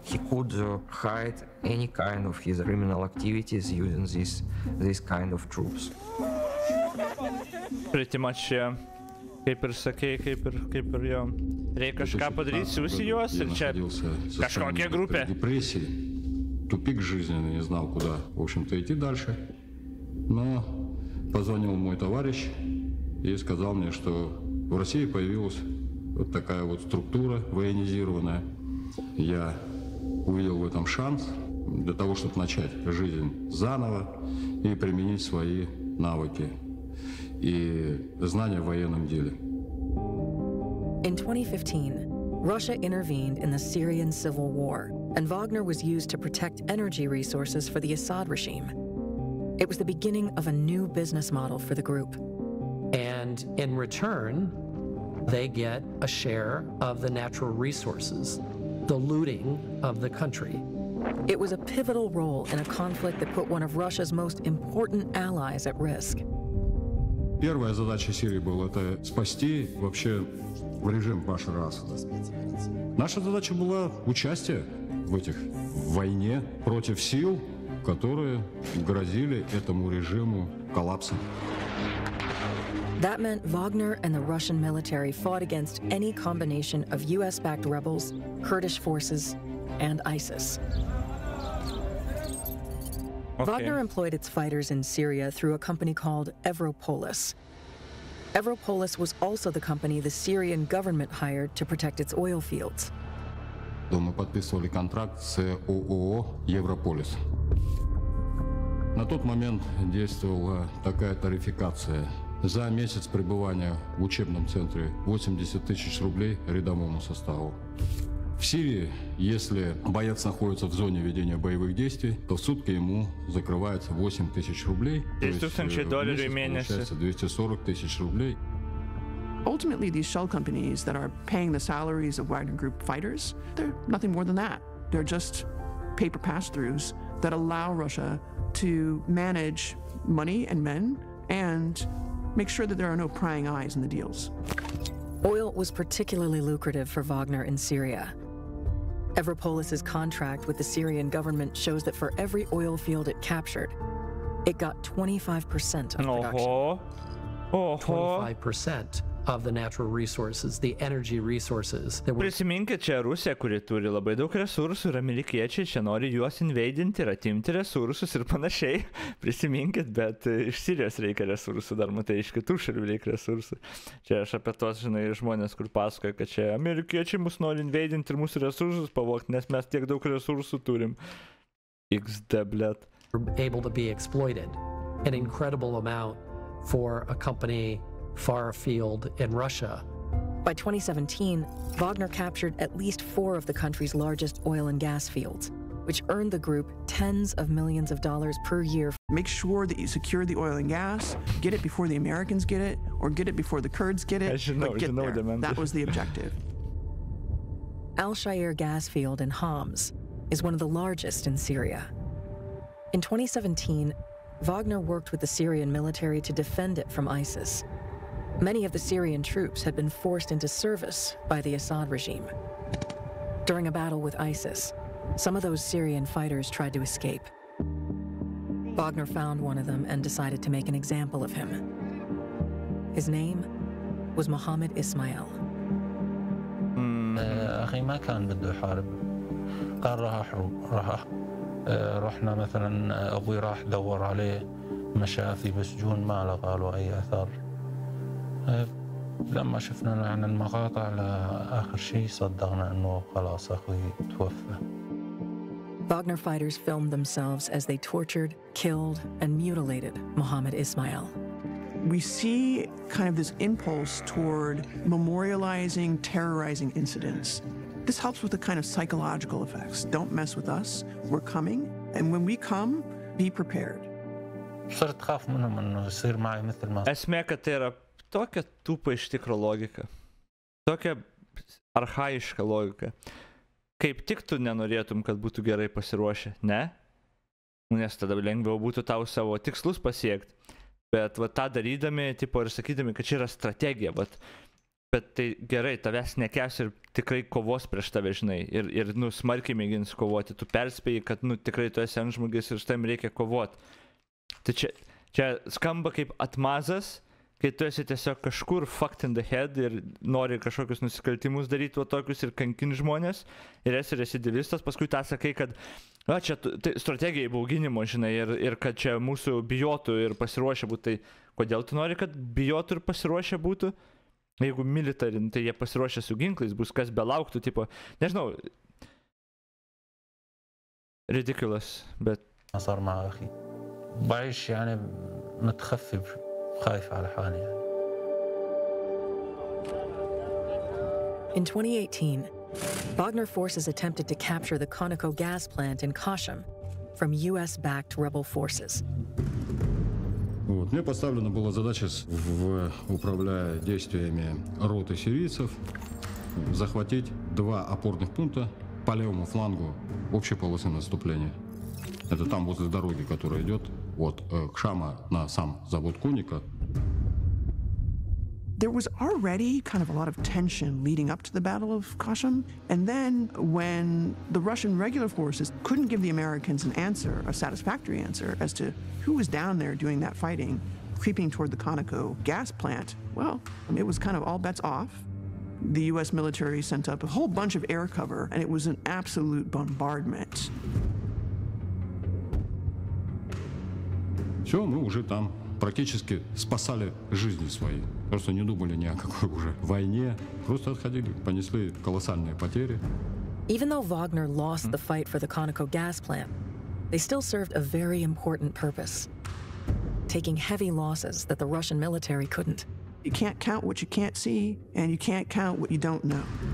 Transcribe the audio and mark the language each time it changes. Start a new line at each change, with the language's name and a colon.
English: He could hide any kind of his criminal activities using this kind of troops. Pretty much, yeah.
Lithuanian: Kaip ir sakei, kaip ir jo. Reikia kažką padaryti, siųsi juos ir čia kažkokia группа.
Russian: Тупик жизненный, не знал, куда, в общем-то, идти дальше. Но позвонил мой товарищ и сказал мне, что в России появилась вот такая вот структура военизированная. Я увидел в этом шанс для того, чтобы начать жизнь заново и применить свои навыки и знания в военном деле.
English: In 2015, Russia intervened in the Syrian civil war, and Wagner was used to protect energy resources for the Assad regime. It was the beginning of a new business model for the group. And in return, they get a share of the natural resources, the looting of the country. It was a pivotal role in a conflict that put one of Russia's most important allies at risk.
Russian: первая задача Сирии была это спасти вообще режим Башара Асада. Наша задача была участие в войне против сил, которые грозили этому режиму коллапсом.
English: That meant Wagner and the Russian military fought against any combination of US-backed rebels, Kurdish forces, and ISIS. Okay. Wagner employed its fighters in Syria through a company called Evropolis. Evropolis was also the company the Syrian government hired to protect its oil fields.
Russian: Мы подписывали контракт с ООО «Европолис». На тот момент действовала такая тарификация. За месяц пребывания в учебном центре 80 тысяч рублей рядовому составу. В Сирии, если боец находится в зоне ведения боевых действий, то в сутки ему закрывается 8 тысяч рублей. То есть в месяц получается 240 тысяч рублей.
English: Ultimately, these shell companies that are paying the salaries of Wagner Group fighters, they're nothing more than that. They're just paper pass-throughs that allow Russia to manage money and men and make sure that there are no prying eyes in the deals. Oil was particularly lucrative for Wagner in Syria. Evropolis's contract with the Syrian government shows that for every oil field it captured, it got 25% of production. 25% of the natural resources, the energy resources that were...
Lithuanian: Prisiminkit, čia Rusija, kuri turi labai daug resursų, ir amerikiečiai čia nori juos invadinti ir atimti resursus ir panašiai. Prisiminkit, bet iš Sirijos reikia resursų, dar matai, iš kitų šalių reikia resursų. Čia aš apie tos, žinai, žmonės, kur pasakoja, kad čia amerikiečiai mus nori invadinti ir mūsų resursus pavogti, nes mes tiek daug resursų turim. XD, blet.
English: Able to be exploited, an incredible amount for a company far afield in Russia. By 2017, Wagner captured at least 4 of the country's largest oil and gas fields, which earned the group tens of millions of dollars per year. Make sure that you secure the oil and gas, get it before the Americans get it, or get it before the Kurds get it, but get there. That was the objective. Al-Shair gas field in Homs is one of the largest in Syria. In 2017, Wagner worked with the Syrian military to defend it from ISIS. Many of the Syrian troops had been forced into service by the Assad regime. During a battle with ISIS, some of those Syrian fighters tried to escape. Wagner found one of them and decided to make an example of him. His name was Mohammed Ismail.
Arabic: أخي ما كان بده يحارب، قال راح أحرب، رحنا مثلا أبوي راح دور عليه، مشى في مسجون ما لقى له أي أثر. لما شفنا عن المقاطع لآخر شيء صدقنا إنه خلاص أخوي توفى.
English: Wagner fighters filmed themselves as they tortured, killed, and mutilated Mohammed Ismail. We see kind of this impulse toward memorializing, terrorizing incidents. This helps with the kind of psychological effects. Don't mess with us, we're coming, and when we come, be prepared.
Arabic: صرت خاف منهم إنه يصير معي مثل ما.
Lithuanian: Esmė, kad tai yra tokia tupa iš tikro logika. Tokia archaiška logika. Kaip tik tu nenorėtum, kad būtų gerai pasiruošę, ne? Nes tada lengviau būtų tau savo tikslus pasiekti. Bet va, tą darydami, tipo, ir sakydami, kad čia yra strategija, bet tai gerai, tavęs nekęs ir tikrai kovos prieš tave, žinai, ir nu, smarkiai mėgins kovoti. Tu perspėjai, kad nu, tikrai tu esi antžmogis ir su tam reikia kovoti. Tai čia skamba kaip atmazas, kai tu esi tiesiog kažkur
English: fucked in the head
Lithuanian: ir nori kažkokius nusikaltimus daryti va tokius ir kankinti žmonės, ir esi recidivistas, paskui tą sakai, kad čia tai strategija įbauginimo, žinai, ir kad čia mūsų bijotų ir pasiruošę būtų. Tai kodėl tu nori, kad bijotų ir pasiruošę būtų? Jeigu militarin, tai jie pasiruošę su ginklais, bus kas belauktų, tipo, nežinau, ridiculous, bet...
Arabic: صار مع أخي بعيش يعني متخفف خايف على حالي يعني.
English: In 2018, Wagner forces attempted to capture the Conoco gas plant in Kashim from US-backed rebel forces.
Russian: Мне поставлена была задача, управляя действиями роты сирийцев, захватить 2 опорных пункта по левому флангу общей полосы наступления. Это там возле дороги, которая идет от Кшама на сам завод Коника.
English: There was already kind of a lot of tension leading up to the Battle of Kashim, and then when the Russian regular forces couldn't give the Americans an answer, a satisfactory answer, as to who was down there doing that fighting, creeping toward the Conoco gas plant, well, it was kind of all bets off. The US military sent up a whole bunch of air cover, and it was an absolute bombardment.
Russian: Все, мы уже там. Практически спасали жизни свои. Просто не думали ни о какой уже войне. Просто отходили, понесли колоссальные потери.
English: Even though Wagner lost the fight for the Conoco gas plant, they still served a very important purpose, taking heavy losses that the Russian military couldn't. You can't count what you can't see, and you can't count what you don't know.